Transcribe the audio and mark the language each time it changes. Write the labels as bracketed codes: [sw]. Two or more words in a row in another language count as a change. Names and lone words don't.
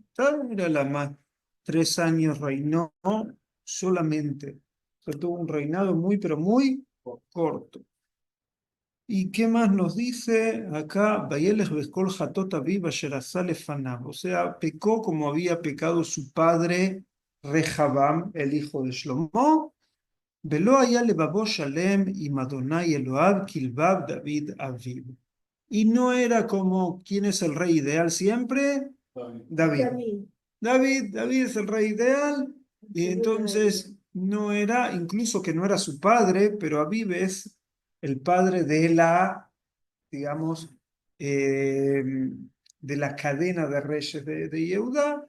[es] Era 3 años reinó solamente. O sea, tuvo un reinado muy, pero muy corto. ¿Y qué más nos dice acá? [he] וילך בכל חטאות אביו אשר עשה לפניו. [es] O sea, pecó como había pecado su padre Rehabam, el hijo de Shlomo. [he] ולא היה לבבו שלם עם אדוני אלוהיו כלבב דוד אביו. [es] Y no era como, ¿quién es el rey ideal siempre? David. David es el rey ideal, y entonces no era, incluso que no era su padre, pero Aviv es el padre de la, digamos, de la cadena de reyes de Yehudá.